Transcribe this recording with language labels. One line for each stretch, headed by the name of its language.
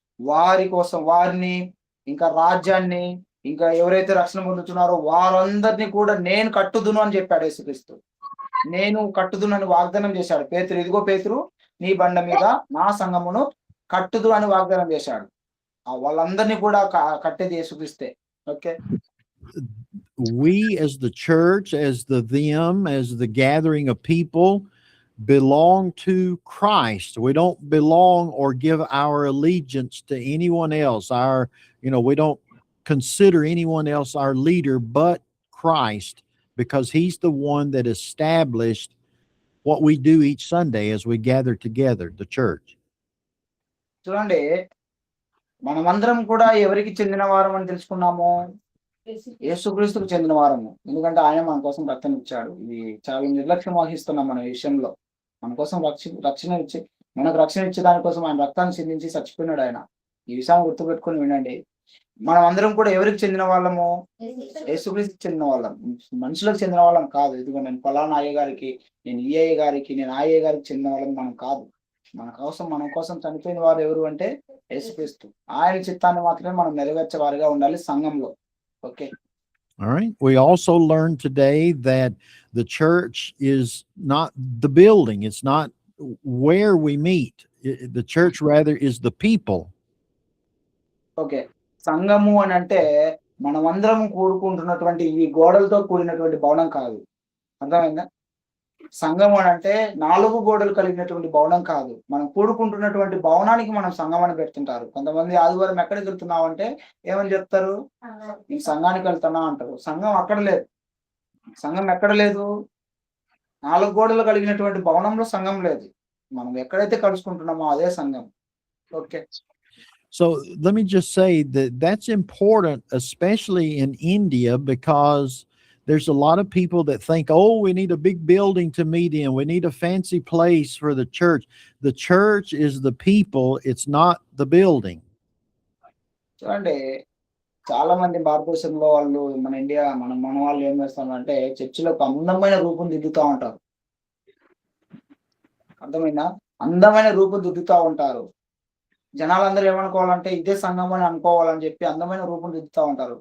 Telugu: వారి కోసం, వారిని, ఇంకా రాజ్యాన్ని, ఇంకా ఎవరైతే రక్షణ పొందుతున్నారో వారందరినీ కూడా నేను కట్టుదును అని చెప్పాడు యేసుక్రీస్తు. నేను కట్టుదును అని వాగ్దానం చేశాడు. పేతురు, ఇదిగో పేతురు, నీ బండ మీద నా సంఘమును కట్టుదు అని వాగ్దానం చేశాడు. వాళ్ళందరినీ కూడా కట్టేది యేసుక్రీస్తే. Okay.
English: We as the church, as the gathering of people, belong to Christ. We don't belong or give our allegiance to anyone else. We don't consider anyone else our leader but Christ, because he's the one that established what we do each Sunday as we gather together, the church.
Telugu: చూడండి, మనమందరం కూడా ఎవరికి చెందిన వారం అని తెలుసుకున్నాము? యేసుక్రీస్తుకు చెందిన వారము. ఎందుకంటే ఆయన మన కోసం రక్తం ఇచ్చాడు. ఇది చాలా నిర్లక్ష్యం వహిస్తున్నాం మన విషయంలో. మన కోసం రక్షణ ఇచ్చి మనకు రక్షణ ఇచ్చే దానికోసం ఆయన రక్తాన్ని చిందించి చచ్చిపోయినాడు ఆయన. ఈ విషయాన్ని గుర్తుపెట్టుకొని వినండి. మనం అందరం కూడా ఎవరికి చెందిన వాళ్ళము? యేసుక్రీస్తుకి చెందిన వాళ్ళం. మనుషులకు చెందిన వాళ్ళం కాదు. ఇదిగో నేను ఫలానా అయ్య గారికి, నేను ఈ అయ్య గారికి, నేను ఆ అయ్య గారికి చెందిన వాళ్ళం మనం కాదు. మన కోసం చనిపోయిన వారు ఎవరు అంటే యేసుక్రీస్తు. ఆయన చిత్తాన్ని మాత్రమే మనం నెరవేర్చే వారిగా ఉండాలి సంఘంలో.
English: Okay. All right. We also learned today that the church is not the building. It's not where we meet. The church rather is the people. Okay.
Telugu: సంఘము అని అంటే మనమందరం కూడుకుంటున్నటువంటి ఈ గోడలతో కూడినటువంటి భవనం కాదు. అర్థమైందా? సంఘం అని అంటే 4 గోడలు కలిగినటువంటి భవనం కాదు. మనం కూడుకుంటున్నటువంటి భవనానికి మనం సంఘం అని పెడుతుంటారు. కొంతమంది ఆదివారం ఎక్కడికి వెళ్తున్నావు అంటే ఏమని చెప్తారు? ఈ సంఘానికి వెళ్తున్నా అంటారు. సంఘం అక్కడ లేదు. సంఘం ఎక్కడ లేదు? 4 గోడలు కలిగినటువంటి భవనంలో సంఘం లేదు. మనం ఎక్కడైతే కలుసుకుంటున్నామో అదే సంఘం. Okay.
English: So let me just say that that's important, especially in India, because there's a lot of people that think, oh, we need a big building to meet in. We need a fancy place for the church. The church is the people. It's not the building.
Telugu: చూడండి, చాలా మంది భారతదేశంలో వాళ్ళు మన India మన వాళ్ళు ఏం చేస్తారంటే చర్చిలో ఒక అందమైన రూపం దిద్దుతూ ఉంటారు. అర్థమైందా? అందమైన రూపం దిద్దుతూ ఉంటారు. జనాలందరూ ఏమనుకోవాలంటే ఇదే సంఘం అని అనుకోవాలని చెప్పి అందమైన రూపం దిద్దుతూ ఉంటారు.